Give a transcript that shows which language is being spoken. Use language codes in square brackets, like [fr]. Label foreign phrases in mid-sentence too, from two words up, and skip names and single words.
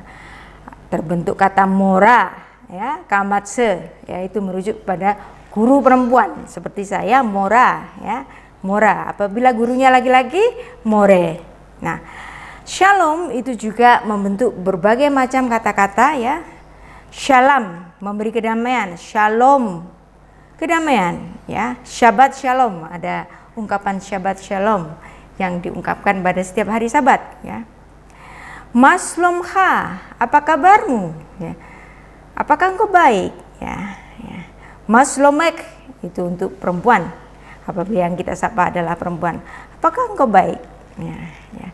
[id] Terbentuk kata mora ya, kamatse ya, itu merujuk pada guru perempuan seperti saya, mora ya, mora. Apabila gurunya laki-laki, more. Nah, shalom itu juga membentuk berbagai macam kata-kata ya. Shalom memberi kedamaian, shalom kedamaian ya. [he] שבת שלום, [id] ada ungkapan [he] שבת שלום [id] yang diungkapkan pada setiap hari Sabat ya. Maslomha, apa kabarmu ya, apakah engkau baik ya, ya. Maslomek itu untuk perempuan, apabila yang kita sapa adalah perempuan, apakah engkau baik ya, ya.